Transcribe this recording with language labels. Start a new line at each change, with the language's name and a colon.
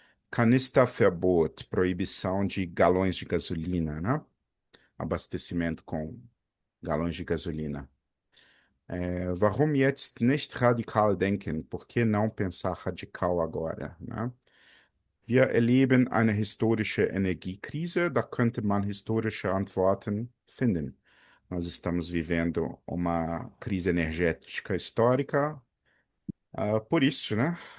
Portuguese: Canisterverbot, proibição de galões de gasolina, né? Abastecimento com galões de gasolina.
German: Warum jetzt nicht radikal denken?
Portuguese: Por que não pensar radical agora? Ne?
German: Wir erleben eine historische Energiekrise, da könnte man historische Antworten finden.
Portuguese: Nós estamos vivendo uma crise energética histórica, por isso, né?